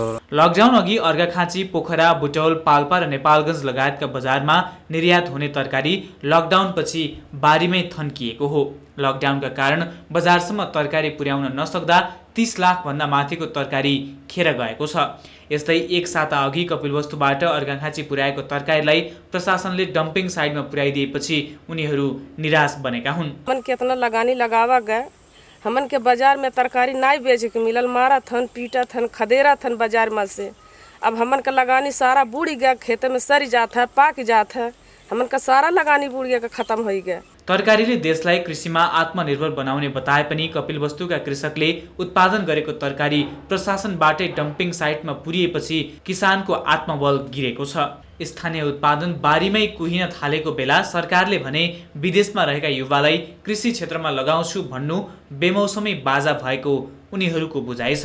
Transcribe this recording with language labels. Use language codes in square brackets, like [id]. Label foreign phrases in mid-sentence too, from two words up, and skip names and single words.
[ne] लकडाउन अघि अर्घाखाँची, पोखरा, बुटौल, पाल्पा र नेपालगञ्ज लगायतका बजारमा निर्यात हुने तरकारी लकडाउनपछि बारीमै थन्किएको हो। लकडाउनका कारण बजारसम्म तरकारी पुर्याउन नसक्दा 30 लाखभन्दा माथिको तरकारी खेर गएको छ। यस्तै एक साता अघि कपिलवस्तुबाट अर्घाखाँची पुर्याएको तरकारीलाई प्रशासनले [en] dumping side [ne] पुर्याइदिएपछि उनीहरू निराश बनेका हुन्। [awa] हमन केतना लगानी लगावा गए, हमन के बाजार में तरकारी नहीं बेच के मिलल, मारा थन, पीटा थन, खदेरा थन बाजार में से। अब हमन का लगानी सारा बूढ़ गया, खेत में सरी जात है, पाक जात है, हमन का सारा लगानी बूढ़ गया, खत्म हो गया। [ne] तरकारीले देशलाई कृषिमा आत्मनिर्भर बनाउने बताए पनि कपिलवस्तुका कृषकले उत्पादन गरेको तरकारी प्रशासनबाटै [en] dumping site [ne] पुर्याएपछि किसानको आत्मबल गिरेको छ। स्थानीय उत्पादन बारीमै कुहिन थालेको बेला सरकारले भने विदेशमा रहेका युवालाई कृषि क्षेत्रमा लगाउँछु भन्नु बेमौसमी बाजा भएको उनीहरूको बुझाइ छ।